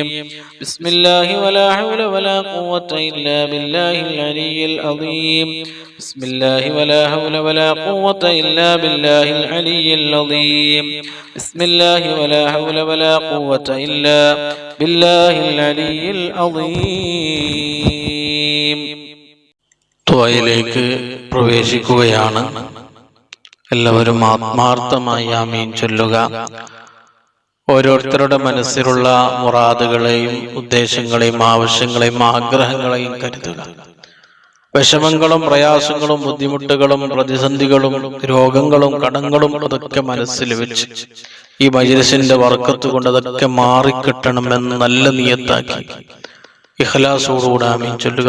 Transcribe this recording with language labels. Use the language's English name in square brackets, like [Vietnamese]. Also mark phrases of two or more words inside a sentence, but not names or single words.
[Arabic] بسم الله ولا حول ولا قوة إلا بالله العلي العظيم. بسم الله ولا حول ولا قوة إلا بالله العلي العظيم. بسم الله ولا حول ولا قوة إلا بالله العلي العظيم. [Malayalam] ത്വയിലേക്ക് പ്രവേശിക്കുകയാണ്. എല്ലാവരും ആത്മാർത്ഥമായി ആമീൻ ചൊല്ലുക. ഓരോരുത്തരുടെ മനസ്സിലുള്ള മുറാദുകളെയും ഉദ്ദേശങ്ങളെയും ആവശ്യങ്ങളെയും ആഗ്രഹങ്ങളെയും കരുതുക. വിഷമങ്ങളും പ്രയാസങ്ങളും ബുദ്ധിമുട്ടുകളും പ്രതിസന്ധികളും രോഗങ്ങളും കടങ്ങളും അതൊക്കെ മനസ്സിൽ വെച്ച് ഈ മജ്‌ലിസിന്റെ ബർക്കത്ത് കൊണ്ട് അതൊക്കെ മാറിക്കിട്ടണമെന്ന് നല്ല നിയത്താക്കി ഇഖ്ലാസോടുകൂടി ആമീൻ ചൊല്ലുക.